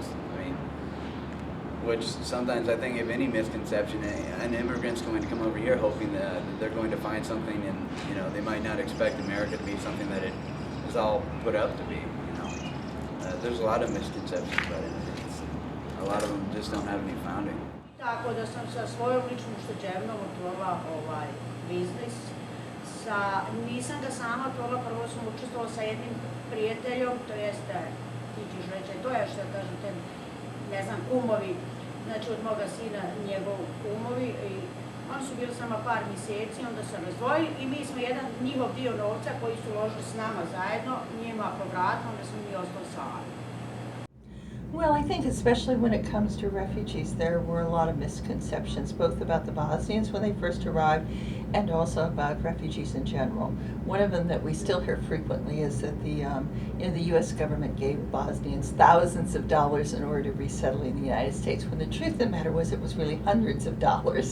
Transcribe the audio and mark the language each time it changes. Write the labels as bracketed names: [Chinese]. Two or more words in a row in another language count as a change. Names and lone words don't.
[English] I mean, which sometimes I think, if any misconception, an immigrant's going to come over here hoping that they're going to find something, and they might not expect America to be something that it is all put up to be. There's a lot of misconceptions about immigrants. A lot of them just don't have any founding. [Bosnian] Tako da sam sa svojom ličnom ušteđevnom otvorila biznis. Nisam ga sama otvorila, prvo sam učestvovala sa jednim prijateljom, to jeste, ti ćeš reći, to je što kažete, ne znam, kumovi, znači od moga sina njegov kumovi, i oni su bili sama par mjeseci, onda se razdvojili i mi smo jedan njihov dio novca koji su uložili s nama zajedno, njima povratili, onda smo mi ostali sami. [English] Well, I think especially when it comes to refugees, there were a lot of misconceptions, both about the Bosnians when they first arrived and also about refugees in general. One of them that we still hear frequently is that the U.S. government gave Bosnians thousands of dollars in order to resettle in the United States, when the truth of the matter was it was really hundreds of dollars.